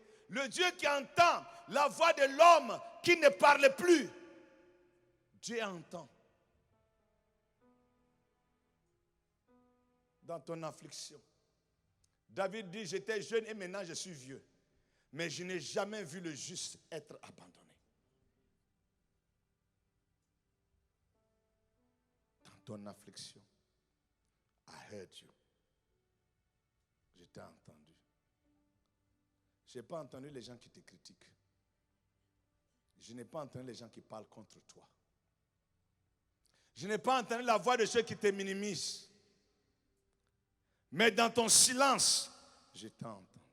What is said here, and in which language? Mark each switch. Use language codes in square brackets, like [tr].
[fr] Le Dieu qui entend la voix de l'homme qui ne parle plus. Dieu entend. Dans ton affliction. David dit, j'étais jeune et maintenant je suis vieux. Mais je n'ai jamais vu le juste être abandonné. Dans ton affliction, [en] I heard you. [fr] Je t'ai entendu. Je n'ai pas entendu les gens qui te critiquent. Je n'ai pas entendu les gens qui parlent contre toi. Je n'ai pas entendu la voix de ceux qui te minimisent. Mais dans ton silence, je t'ai entendu.